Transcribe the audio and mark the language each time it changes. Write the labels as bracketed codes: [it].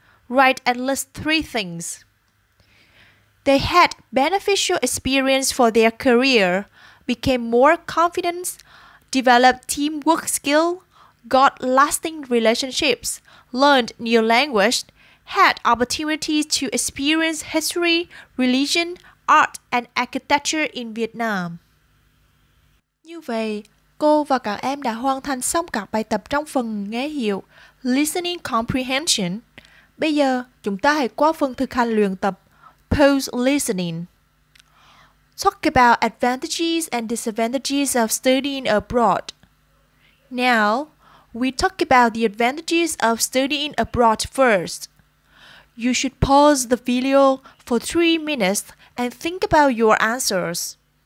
[en] Write at least 3 things. They had beneficial experience for their career, became more confident, developed teamwork skill, got lasting relationships, learned new language, had opportunities to experience history, religion, art and architecture in Vietnam. [vi] Như vậy, cô và các em đã hoàn thành xong các bài tập trong phần nghe hiểu Listening Comprehension. Bây giờ, chúng ta hãy qua phần thực hành luyện tập Post Listening. [en] Talk about advantages and disadvantages of studying abroad. Now, we talk about the advantages of studying abroad first. You should pause the video for 3 minutes and think about your answers.